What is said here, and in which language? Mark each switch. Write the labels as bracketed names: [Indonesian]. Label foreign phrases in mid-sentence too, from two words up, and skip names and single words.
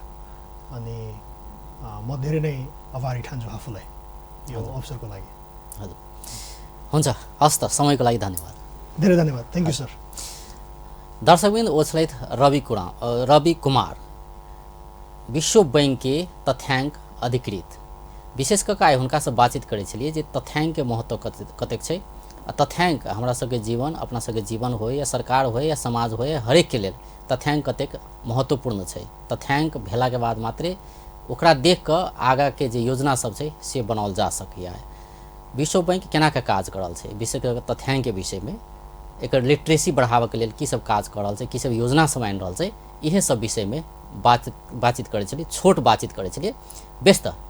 [Nepali] अनि म धेरै नै आभारी ठान्छु आफूलाई यो अवसरको लागि। हजुर, हुन्छ, हस् त, समयको लागि धन्यवाद। धेरै धन्यवाद, [English] thank you sir. [Maithili] दर्शकबिन ओछलैत रवि कुमार विश्व बैंक के तथ्यांक अधिकृत विशेष कऽ आइ हुनकासँ बातचीत करै छलियै जे तथ्यांक के महत्व कतेक छै। तथ्यांक हमरा सबके जीवन, अपना सबके जीवन हो या सरकार हो या समाज हो या हरेक के लेल तथ्यांक कतेक महत्वपूर्ण छै। तथ्यांक भेला के बाद मात्रे ओकरा देख कऽ आगा के जे योजना सब छै से बनाओल जा सकैया। विश्व बैंक केना के काज कर रहल छै, विशेष कऽ तथ्यांक के विषय में एकर लिटरेसी बढ़ावे के लेल की सब काज कर रहल छै, की सब योजना सब आनि रहल छै, इहे सब विषय में बातचीत करै छलियै, छोट बातचीत करै छलियै।